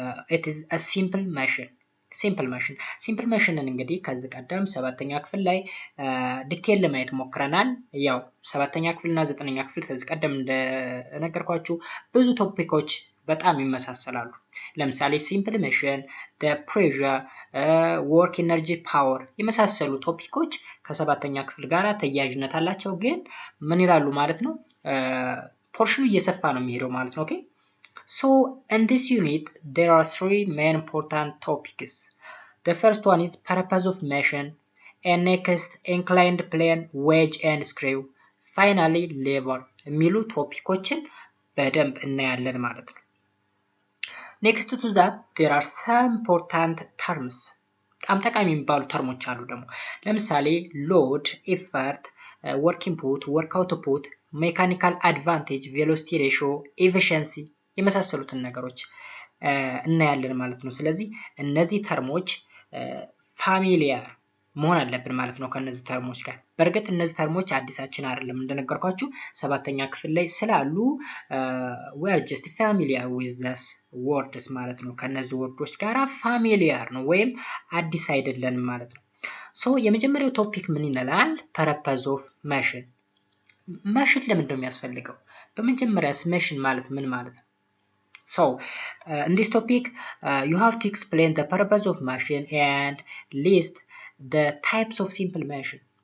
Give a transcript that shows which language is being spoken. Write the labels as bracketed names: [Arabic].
[English] it is a simple machine [Amharic] ሲምፕል ማሽንን እንግዲህ ከዚህ ቀደም 7ኛ ክፍል ላይ ዲቴል ለማየት ሞክረናል። ያው 7ኛ ክፍልና 9ኛ ክፍል ከዚህ ቀደም እንደነገርኳችሁ ብዙ ቶፒኮች በጣም ይመሳሰላሉ። ለምሳሌ ሲምፕል ማሽን፣ ፕሬዠር፣ ወርክ ኢነርጂ፣ ፓወር የመሳሰሉ ቶፒኮች ከ7ኛ ክፍል ጋር ተያያዥነት አላቸው። ግን ምን ይላሉ ማለት ነው ፖርሽኑ እየሰፋ ነው የሚሄደው ማለት ነው። ኦኬ [English] So in this unit there are three main important topics. The first one is purpose of machine, and next inclined plane, wedge and screw, finally lever [Amharic] የሚሉ ቶፒኮችን በደንብ እናያለን ማለት ነው። [English] Next to that there are some important terms. [Amharic] በጣም ጠቃሚ የሚባሉ ተርሞች አሉ ደግሞ ለምሳሌ load, effort, work input, work output, mechanical advantage, velocity ratio, efficiency የመሳሰሉትን ነገሮች እናያለን ማለት ነው። ስለዚህ እነዚህ ተርሞች ፋሚሊያር መሆን አለብን ማለት ነው ከነዚህ ተርሞች ጋር። በእርግጥ እነዚህ ተርሞች አዲሳችን አይደለም እንደነገርኳችሁ 7ኛ ክፍል ላይ ስላሉ [English] we are just familiar with this words [Amharic] ማለት ነው። ከነዚህ ወርዶች ጋር ፋሚሊያር ነው ወይም አዲስ አይደለንም ማለት ነው። ሶ የመጀመሪያው ቶፒክ ምን ይላል? purpose of machine። ማሽን ለምንድን ነው የሚያስፈልገው? በመጀመሪያስ ማሽን ማለት ምን ማለት ነው? [English] So in this topic you have to explain the purpose of machine and list the types of simple machine.